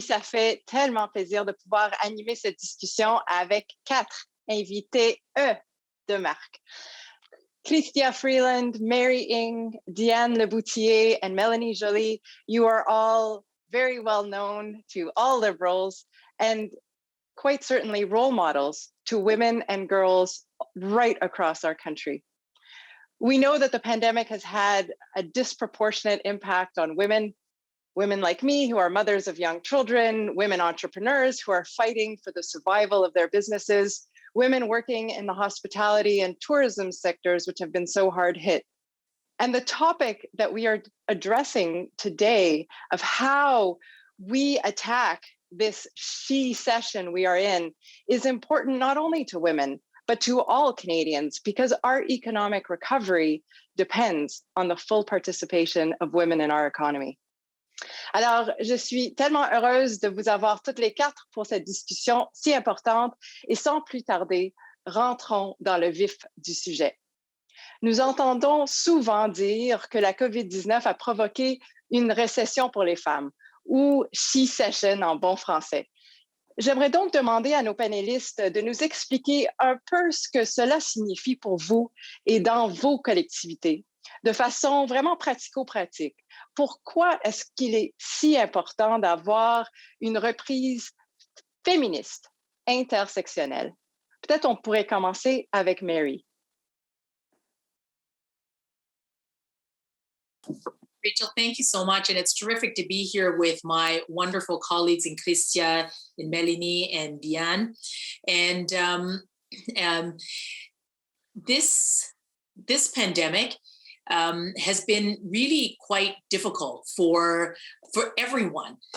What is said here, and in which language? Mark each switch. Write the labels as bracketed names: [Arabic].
[French] Ça fait tellement plaisir de pouvoir animer cette discussion avec 4 invités de marque. [English] Chrystia Freeland, Mary Ng, Diane Lebouthillier, and Mélanie Joly, you are all very well known to all liberals and quite certainly role models to women and girls right across our country. We know that the pandemic has had a disproportionate impact on women like me who are mothers of young children, women entrepreneurs who are fighting for the survival of their businesses, women working in the hospitality and tourism sectors, which have been so hard hit. And the topic that we are addressing today of how we attack this she-cession we are in is important not only to women, but to all Canadians, because our economic recovery depends on the full participation of women in our economy. [French] Alors, je suis tellement heureuse de vous avoir toutes les 4 pour cette discussion si importante et sans plus tarder, rentrons dans le vif du sujet. Nous entendons souvent dire que la COVID-19 a provoqué une récession pour les femmes ou she-cession en bon français. J'aimerais donc demander à nos panélistes de nous expliquer un peu ce que cela signifie pour vous et dans vos collectivités, de façon vraiment pratico-pratique. Pourquoi est-ce qu'il est si important d'avoir une reprise féministe, intersectionnelle? Peut-être on pourrait commencer avec Mary. [English] Rachel, thank you so much. And it's terrific to be here with my wonderful colleagues in Chrystia, in Mélanie, and Diane. And this pandemic has been really quite difficult for everyone.